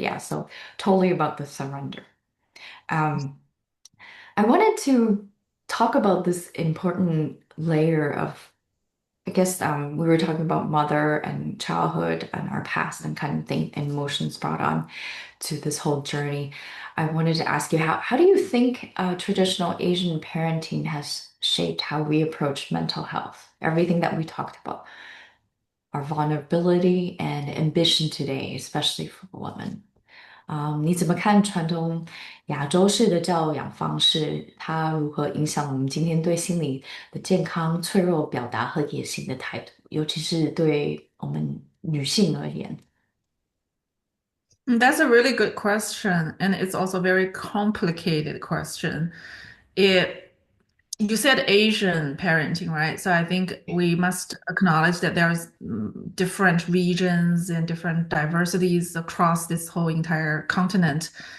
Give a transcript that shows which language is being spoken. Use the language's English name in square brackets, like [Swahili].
[English] Yeah, so totally about the surrender. Um, I wanted to talk about this important layer of I guess we were talking about mother and childhood and our past and kind of thing and emotions brought on to this whole journey. I wanted to ask you how do you think traditional Asian parenting has shaped how we approach mental health? Everything that we talked about, our vulnerability and ambition today, especially for women. [Chinese] 你怎么看传统亚洲式的教养方式？它如何影响我们今天对心理的健康、脆弱表达和野心的态度？尤其是对我们女性而言。 [English] That's a really good question, and it's also a very complicated question. It You said Asian parenting, right? So I think we must acknowledge that there's different regions and different diversities across this whole entire continent.